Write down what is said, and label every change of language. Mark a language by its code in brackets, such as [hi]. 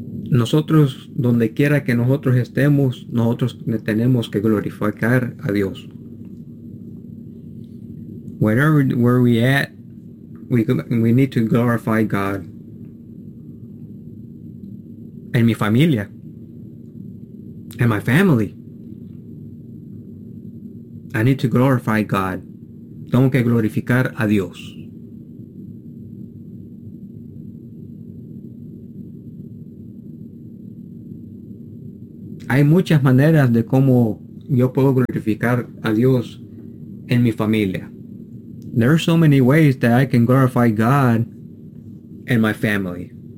[es] Nosotros, donde quiera que nosotros estemos, nosotros tenemos que glorificar a Dios. [en] Wherever where we at, we need to glorify God. [es] En mi familia. [en] In my family. I need to glorify God. [es] Tengo que glorificar a Dios. Hay muchas maneras de cómo yo puedo glorificar a Dios en mi familia. [en] There are so many ways that I can glorify God in my family.